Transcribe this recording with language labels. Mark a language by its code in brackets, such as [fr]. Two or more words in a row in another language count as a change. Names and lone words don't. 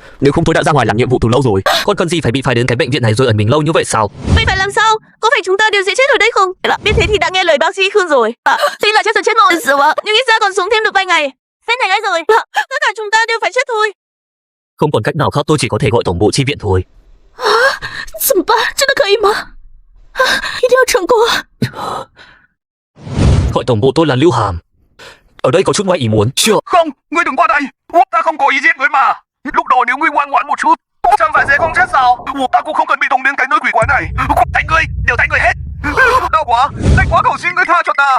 [vi] Nếu không tôi đã ra ngoài làm nhiệm vụ từ lâu rồi. Còn cần gì phải đến cái bệnh viện này rồi ẩn mình lâu như vậy sao? Vậy phải làm sao? Có phải chúng ta đều sẽ chết ở đây không? Biết thế thì đã nghe lời bác sĩ Khương rồi. Tuy là chết rồi chết rồi, nhưng ít ra còn sống thêm được vài ngày. Thế này ấy rồi. Tất cả chúng ta đều phải chết thôi. Không còn cách nào khác, tôi chỉ có thể gọi tổng bộ chi viện thôi. [zh] 怎么办？真的可以吗？一定要成功！ [vi] Gọi tổng bộ tôi là Lưu Hàm. Ở đây có chút ngoài ý muốn. Chưa. Không, ngươi đừng qua đây. Ta không có ý giết ngươi mà. Lúc đó nếu ngươi ngoan ngoãn một chút, chẳng phải sẽ không chết sao? Ta cũng không cần bị đồng đến cái nơi quỷ quái này. Thành ngươi, đều thành ngươi hết. Đau quá, đành quá, cầu xin ngươi tha cho ta.